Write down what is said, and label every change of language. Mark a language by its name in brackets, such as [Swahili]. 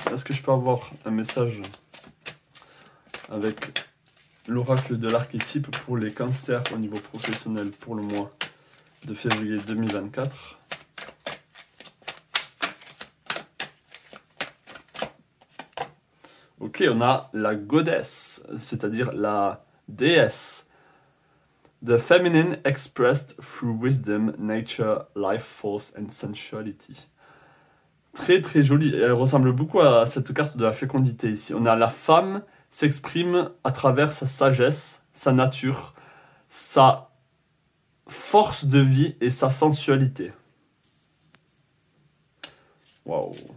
[French] Est-ce que je peux avoir un message avec l'oracle de l'archétype pour les cancers au niveau professionnel pour le mois de février 2024? Ok, on a la goddess, c'est-à-dire la déesse. [English] The feminine expressed through wisdom, nature, life force and sensuality. [French] Très très jolie. Elle ressemble beaucoup à cette carte de la fécondité ici. On a la femme s'exprime à travers sa sagesse, sa nature, sa force de vie et sa sensualité. Waouh.